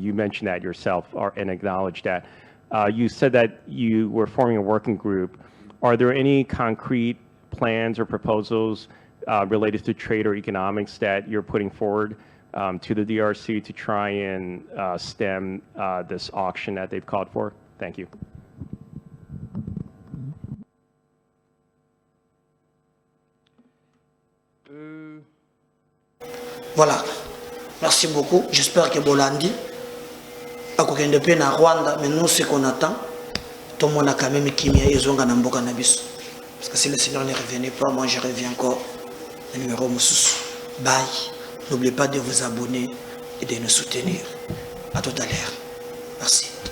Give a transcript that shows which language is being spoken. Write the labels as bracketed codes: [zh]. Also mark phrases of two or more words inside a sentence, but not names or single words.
[en] You mentioned that yourself and acknowledged that. You said that you were forming a working group. Are there any concrete plans or proposals related to trade or economics that you're putting forward to the DRC to try and stem this auction that they've called for? Thank you. [fr] Voilà. Merci beaucoup. J'espère que Bolandi [ln] a kokende pe na Rwanda, [fr] mais nous ce qu'on attend, tout le monde a quand même [ln] kimia ezonga na mboka na biso. [fr] Parce que si le Seigneur ne revenait pas, moi je reviens encore. Le numéro Moussous. Bye. N'oubliez pas de vous abonner et de nous soutenir. À tout à l'heure. Merci.